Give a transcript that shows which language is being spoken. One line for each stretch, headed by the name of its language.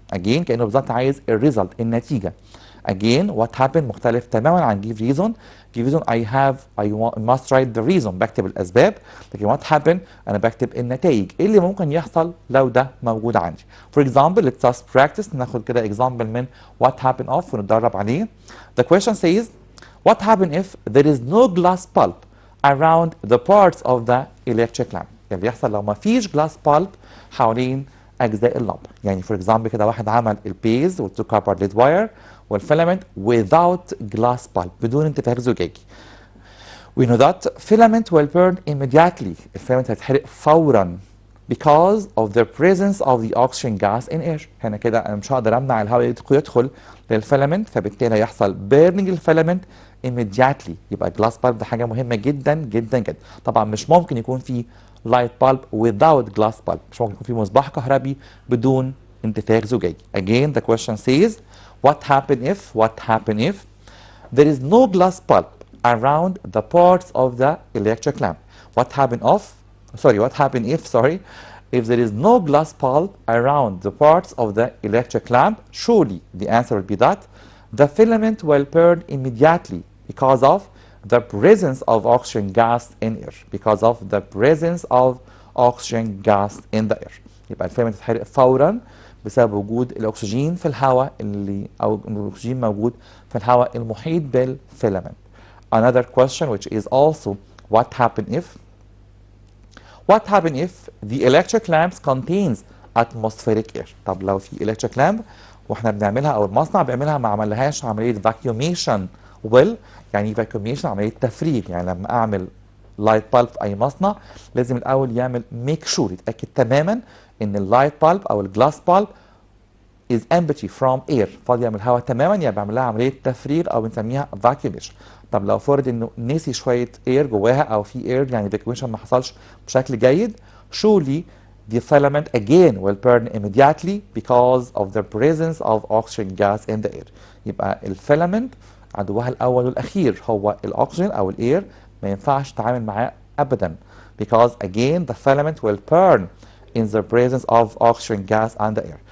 English: Again
Arabic: كأنه بالظبط عايز الريزلت النتيجة.
English: Again what happened
Arabic: مختلف تماما عن
English: give reason. give reason I must write the reason
Arabic: بكتب الأسباب لكن
English: what happened
Arabic: أنا بكتب النتائج إيه اللي ممكن يحصل لو ده موجود عندي.
English: For example let's just practice
Arabic: ناخد كده
English: example من what happened of
Arabic: ونتدرب عليه.
English: The question says what happened if there is no glass bulb around the parts of the electric lamp.
Arabic: يعني بيحصل لو ما فيش
English: glass bulb
Arabic: حوالين أجزاء اللمبة. يعني
English: for example
Arabic: كده واحد عمل البيز والتو كوبر ليد واير والفيلامنت
English: without glass bulb
Arabic: بدون انتفاخ زجاجي.
English: We know that filament will burn immediately.
Arabic: الفيلامنت هيتحرق فورا
English: because of the presence of the oxygen gas in air.
Arabic: هنا كده انا مش هقدر امنع الهواء يدخل للفيلامنت، فبالتالي هيحصل burning الفيلامنت
English: immediately.
Arabic: يبقى glass bulb ده حاجه مهمه جدا جدا جدا. طبعا مش ممكن يكون في
English: light bulb without glass bulb،
Arabic: مش ممكن يكون في مصباح كهربي بدون انتفاخ زجاجي.
English: Again the question says what happen if there is no glass bulb around the parts of the electric lamp. What happen if there is no glass bulb around the parts of the electric lamp? Surely the answer would be that the filament will burn immediately because of the presence of oxygen gas in air. Because of the presence of oxygen gas in the air.
Arabic: يبقى الفيلامنت تتحرق فورا بسبب وجود الاكسجين في الهواء او الاكسجين موجود في الهواء المحيط بالفيلامنت.
English: Another question which is also what happen if the electric lamps contains atmospheric air.
Arabic: طب لو في electric lamp واحنا بنعملها او المصنع بيعملها ما عملهاش عمليه vacuumation يعني vacuumation عمليه تفريغ. يعني لما اعمل لايت بالب في اي مصنع لازم الاول يعمل ميك شور يتاكد تماما ان اللايت بالب او الجلاس بالب
English: is empty from air
Arabic: فاضيه من الهواء تماما، يعني بعمل لها عمليه تفريغ او بنسميها vacuumation. طب لو فرض انه نسي شويه اير جواها او في اير يعني vacuumation ما حصلش بشكل جيد،
English: surely the filament again will burn immediately because of the presence of oxygen gas in the air.
Arabic: يبقى الفيلامنت عدوها الاول والاخير هو الاكسجين او الاير، ما ينفعش تتعامل معاه ابدا
English: because again the filament will burn in the presence of oxygen gas and the air.